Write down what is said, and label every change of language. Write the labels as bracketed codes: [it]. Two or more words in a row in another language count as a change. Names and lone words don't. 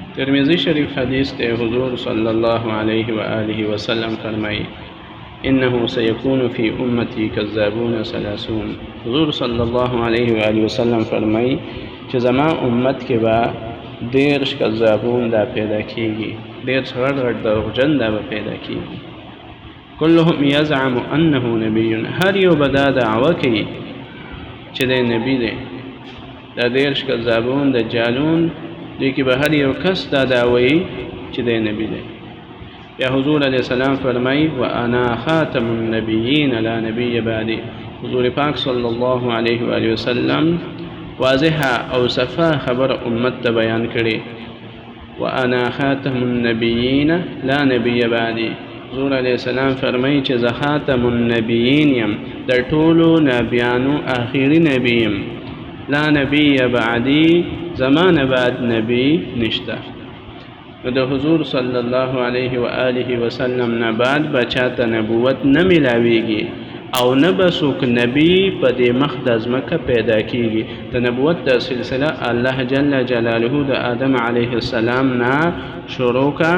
[ps] ترمذی شریف حدیث تے حضور [ar] صلی اللہ علیہ وآلہ وسلم فرمائی انه سيكون في امتی کذابون ثلاثون. [ps] حضور [ar] صلی اللہ علیہ وآلہ وسلم [ps] فرمائی چې زما امت کې به دیرش کذابون دا پیدا کیږي، دیرش غټ غټ دروغجن دا به پیدا کیږي. [ar] كلهم يزعم انه نبي، [ps] هر یو به دا دعوه کوي چې دی نبی دی. دا دیرش کذابون دجالون دی کې به هر یو کس دا دعوی چې دی نبی دی. [ar] یا حضور علیہ السلام فرمائی وانا خاتم النبیین لا نبی بعدی. [ps] حضور پاک [ar] صلی اللہ علیہ وآلہ وسلم [ps] واضحه او صفا خبر امت ته بیان کړي. [ar] وانا خاتم النبیین لا نبی بعدی. [ps] حضور [ar] علیہ السلام [ps] فرمائی چې زه [ar] خاتم النبیین [ps] یم، در ټولو نبیانو آخری نبی یم. [ar] لا نبی بعدی، [ps] زمان بعد نبی نشته. نو د حضور [ar] صلی الله علیه و آله وسلم [ps] نه بعد بچاته نبوت نه ملاویږي او نه به څوک نبی په دې مخ د ځمکه پیدا کیږي. د نبوت د سلسله الله [ar] جل جلاله [ps] د آدم [ar] علیه السلام [ps] نه شروع کا.